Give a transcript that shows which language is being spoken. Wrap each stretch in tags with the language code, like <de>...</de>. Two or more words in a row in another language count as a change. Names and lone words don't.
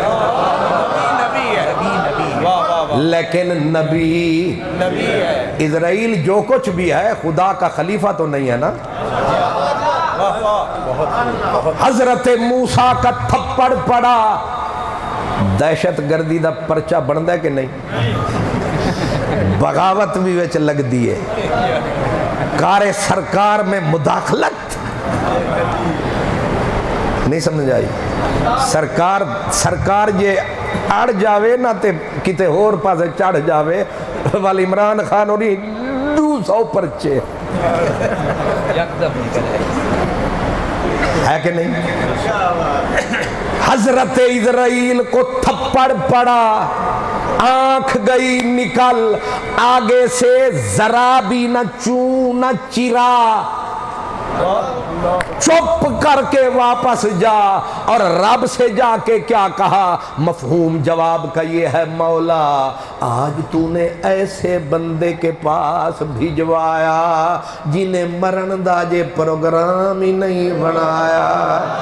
<ur>لیکن نبی ہے اسرائیل جو کچھ بھی ہے خدا کا خلیفہ تو نہیں ہے نا حضرت موسیٰ کا تھپڑ پڑا</ur> <pa>دہشت گردی دا پرچہ بندا ہے کہ نہیں بغاوت بھی وچ لگ دیئے</pa> <ur>کار سرکار میں مداخلت</ur> <pa>نہیں سمجھ آئی سرکار جے اڑ جاوے نہ تے کتے اور پاسے چڑھ جاوے والی عمران خان اور 200 پرچے</pa> <ur>ہے کہ نہیں حضرت اسرائیل کو تھپڑ پڑا آنکھ گئی نکل آگے سے ذرا بھی نہ چوں نہ چرا چپ کر کے واپس جا اور رب سے جا کے کیا کہا مفہوم جواب کا یہ ہے مولا آج تو نے ایسے بندے کے پاس بھجوایا جنہیں</ur> <pa>مرن دا جے</pa> <ur>پروگرام ہی نہیں بنایا</ur>